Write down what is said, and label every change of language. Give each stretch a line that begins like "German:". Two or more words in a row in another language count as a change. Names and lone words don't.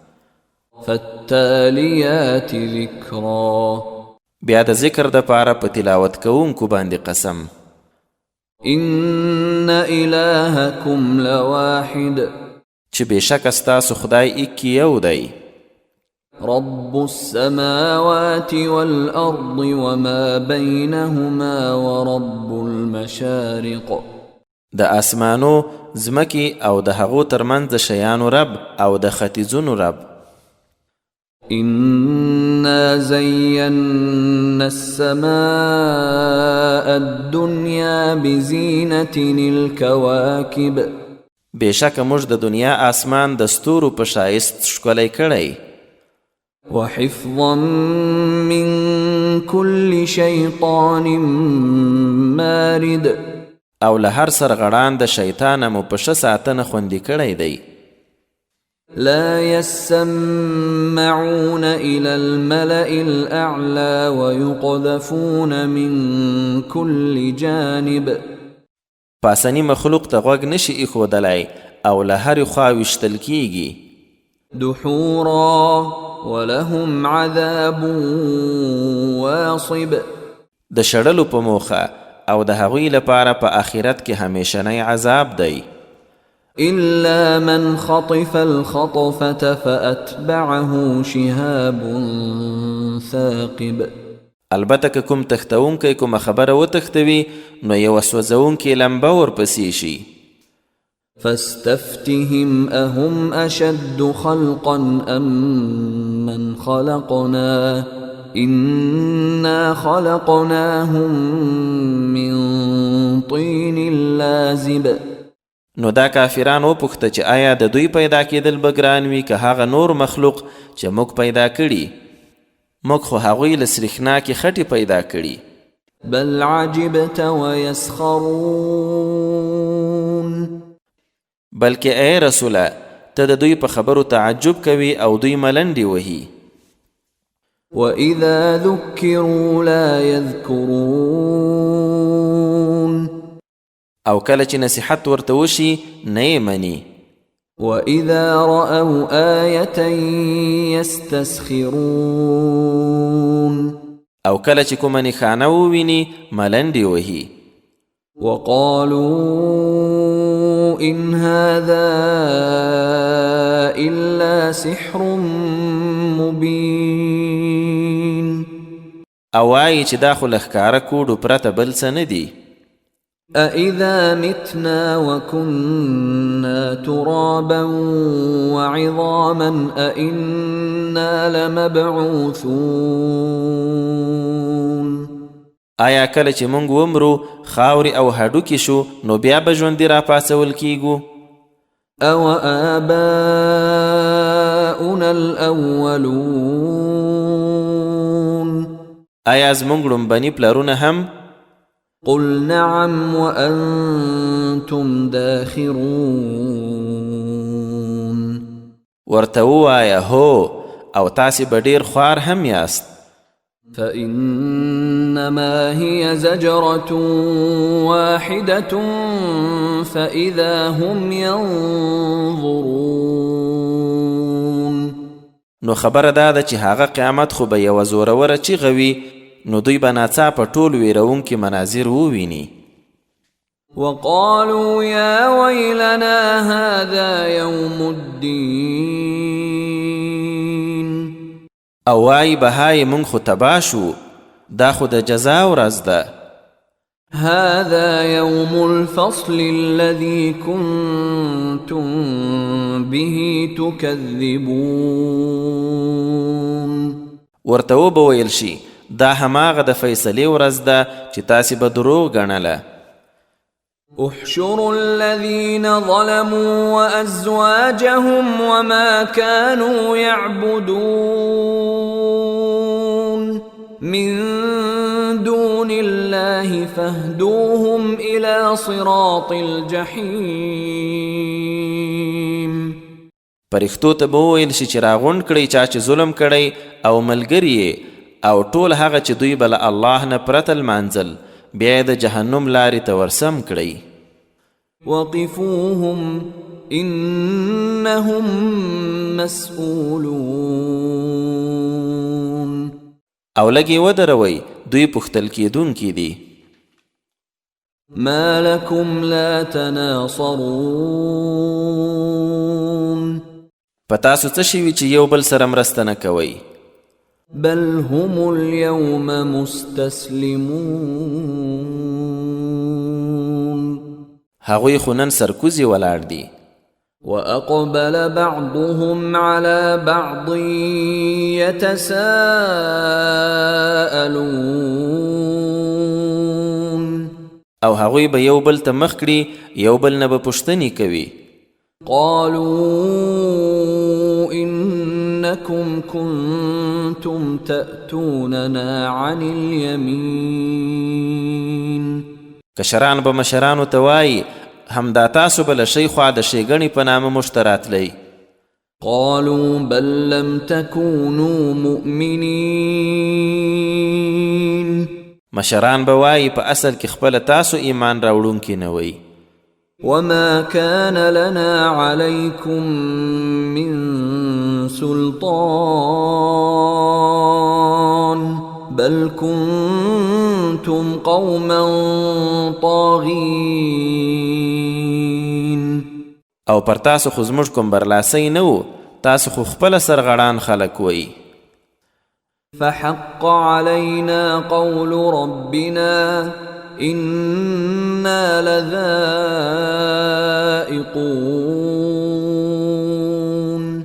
Arabic: فالتاليات ذکرا.
Pashto: بیا د ذکر د پاره په تلاوت کوونکو باندې قسم.
Arabic: ان الهکم لواحد.
Pashto: چې بېشکه ستاسو خدای ایک یو دی.
Arabic: رب السماوات والأرض وما بينهما ورب المشارق.
Pashto: د اسمانو ځمکې او د هغو ترمنځ د شیانو رب او د ختیځونو رب.
Arabic: إنا زينا السماء الدنيا بزينة الكواكب.
Pashto: بېشکه موږ د دنیا آسمان د ستورو په ښایست ښکلی کړی.
Arabic: وحفظا من كل شيطان مارد.
Pashto: او له هر سرغړان د شیطانه مو په ښه ساتنه خوندي کړی دی.
Arabic: لا يسمعون إلى الملأ الأعلى ويقذفون من كل جانب.
Pashto: پاسنی مخلوق ته غوږ نشي ایښودلی او له هرې خوا ویشتل کیږي.
Arabic: دحورا ولهم عذاب واصب.
Pashto: د شړلو په موخه او د هغوی لپاره په آخرت کې همیشنی عذاب دی.
Arabic: إلا من خطف الخطفة فأتبعه شهاب ثاقب.
Pashto: البته که کوم تختونکی کومه خبره وتښتوي نو یوه سوځونکې لمبه ورپسې شي.
Arabic: فاستفتهم أهم أشد خلقا أم من خلقنا إنا خلقناهم من طين لازب.
Pashto: نو دا کافران وپوښته چې آیا د دوی پیدا کېدل به ګران وي که هغه نور مخلوق چې موږ پیدا کړي؟ موږ خو هغوی له سریښناکې خټې پیدا کړي.
Arabic: بل عجبت ويسخرون.
Pashto: بلکې ای رسوله ته د دوی په خبرو تعجب کوي او دوی ملنډې وهي.
Arabic: وإذا ذكروا لا يذكرون.
Pashto: او کله چې نصیحت ورته وشي نه یې مني.
Arabic: وإذا رأوا آية يستسخرون.
Pashto: او کله چې کومه نښانه وویني ملنډې وهي.
Arabic: وقالوا إن هذا إلا سحر مبين.
Pashto: او وایي چې دا خو له ښکاره کوډو پرته بل څه نه دي.
Arabic: أإذا متنا وكنا ترابا وعظاما أإنا لمبعوثون.
Pashto: آیا کله چې موږ ومرو خاورې او هډوکي شو نو بیا به ژوندي راپاڅول کیږو؟
Arabic: أو آباؤنا الأولون.
Pashto: آیا زموږ لومبني پلرونه هم؟
Arabic: قل نعم وأنتم داخرون.
Pashto: ورته ووایه هو او تاسې به ډېر خوار هم یاست.
Arabic: فإنما هي زجرة واحدة فإذا هم ينظرون.
Pashto: نو خبره دا ده چې هغه قیامت خو به یوه زوروره چیغه وي نو دوی به ناڅاپه ټول ویرونکي مناظر وویني.
Arabic: وقالوا يا ويلنا هذا يوم الدين.
Pashto: او وایي به های مونږ خو تباه شو دا خو د جزا ورځ ده.
Arabic: هذا يوم الفصل الذي كنتم به تكذبون.
Pashto: ورته وبه ویل شي دا هماغه د فیصلې ورځ ده چې تاسې به دروغ ګڼله.
Arabic: احشروا الذين ظلموا وأزواجهم وما كانوا يعبدون من دون الله فاهدوهم إلى صراط الجحيم.
Pashto: پرښتو ته به وویل شي چې راغونډ کړئ چا چې ظلم کړی او ملګري او ټول هغه چې دوی به له الله نه پرته لمانځل بیا یې د جهنم لارې ته ورسم کړئ.
Arabic: وقفوهم إنهم مسئولون.
Pashto: او لږې ودروئ دوی پوښتل کېدونکي دي.
Arabic: ما لكم لا تناصرون.
Pashto: په تاسو څه شوي چې یو بل سره مرسته نه کوئ؟
Arabic: بل هم اليوم مستسلمون.
Pashto: هغوی خو نن سرکوزي ولاړ دي.
Arabic: وأقبل بعضهم على بعض يتساءلون.
Pashto: او هغوی به یو بل ته مخ کړي یو بل نه به پوښتنې کوي.
Arabic: قالوا إنكم كنتم تأتوننا عن اليمين.
Pashto: کشران به مشرانو ته وایي همدا تاسو به له شی خوا د ښېګڼې په نامه موږ ته راتلی.
Arabic: قالوا بل لم تكونوا مؤمنين.
Pashto: مشران به وایي په اصل کې خپله تاسو ایمان راوړونکي نه وئ.
Arabic: وما كان لنا عليكم من سلطان بل كنتم قوما طاغين.
Pashto: او پر تاسو خو زموږ کوم برلاسی نه و، تاسو خو خپله سرغړان خلک وئ.
Arabic: فحق علينا قول ربنا إنا لذائقون.